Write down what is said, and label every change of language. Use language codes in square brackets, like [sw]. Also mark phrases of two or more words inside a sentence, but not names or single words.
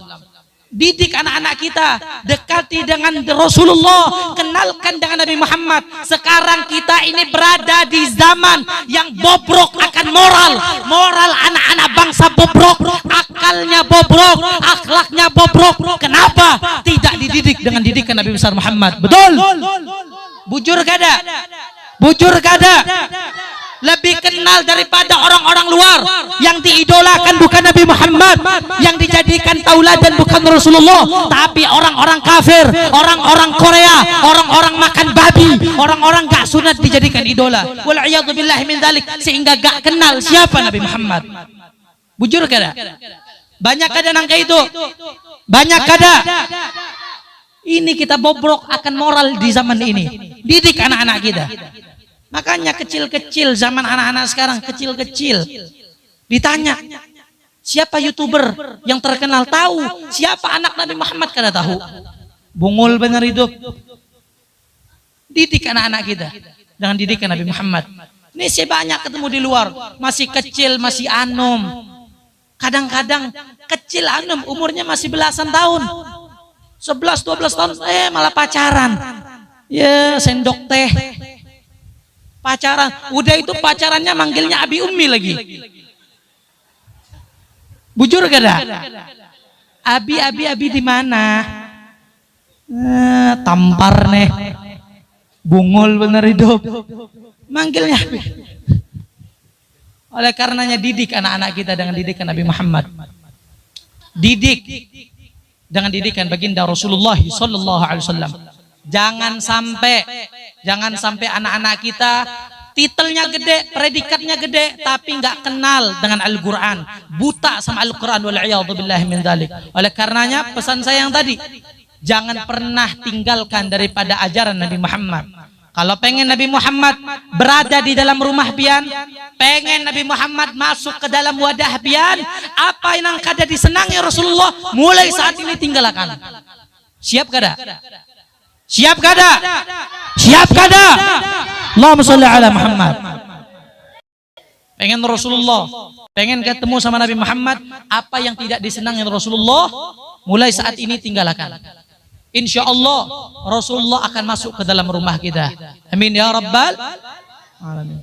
[id] Didik anak-anak kita, dekati dengan Rasulullah, kenalkan dengan Nabi Muhammad. Sekarang kita ini berada di zaman yang bobrok akan moral anak-anak bangsa bobrok, akalnya bobrok, akhlaknya bobrok. Kenapa? Tidak dididik dengan didikan Nabi besar Muhammad. [bjn] Betul? Bujur kada? Bujur kada? [id] Lebih kenal daripada orang-orang luar yang diidolakan bukan Nabi Muhammad, yang dijadikan tauladan bukan Rasulullah, tapi orang-orang kafir, orang-orang Korea, orang-orang makan babi, orang-orang gak sunat dijadikan idola. [ar] Wal'iyadzubillahi min dzalik, [id] sehingga gak kenal siapa Nabi Muhammad. [bjn] Bujur kada? Banyak kada nangka itu? [id] Banyak kada? Ini kita bobrok akan moral di zaman ini. Didik anak-anak kita. Makanya kecil-kecil, zaman anak-anak sekarang kecil-kecil ditanya siapa YouTuber yang terkenal, tahu siapa anak Nabi Muhammad, kada tahu. [bjn] Bungul benar hidup. [id] Didik anak-anak kita dengan didikan Nabi Muhammad. Ini saya banyak ketemu di luar, masih kecil, masih anum. Kadang-kadang kecil anum, umurnya masih belasan tahun, 11-12 tahun, malah pacaran. Ya, sendok teh. Pacaran, udah itu pacarannya manggilnya Abi Ummi lagi. [bjn] Bujur kada? Abi di mana? Tampar nih. Bungul bener hidup. [id] Manggilnya Abi. Oleh karenanya didik anak-anak kita dengan didikan Nabi Muhammad. Didik dengan didikan baginda Rasulullah [ar] sallallahu alaihi wasallam. [id] Jangan sampai anak-anak kita titelnya gede, predikatnya gede, tapi nggak kenal dengan Al-Quran, buta sama Al-Quran. [ar] Wal'iyadzubillahi min dzalik. [id] Oleh karenanya pesan saya yang tadi, jangan pernah tinggalkan daripada ajaran Nabi Muhammad. Kalau pengen Nabi Muhammad berada di dalam rumah pian, pengen Nabi Muhammad masuk ke dalam wadah pian, apa yang kada disenangi Rasulullah, mulai saat ini tinggalkan. [bjn] Siap kada? Siap kada? Siap kada? [ar] Allahumma sholli ala Muhammad. [id] Pengen Rasulullah, pengen ketemu sama Nabi Muhammad, apa yang tidak disenangi Rasulullah, mulai saat ini tinggalkan. [ar] Insya Allah [id] Rasulullah akan masuk ke dalam rumah kita. [ar] Amin ya Rabbal Alamin.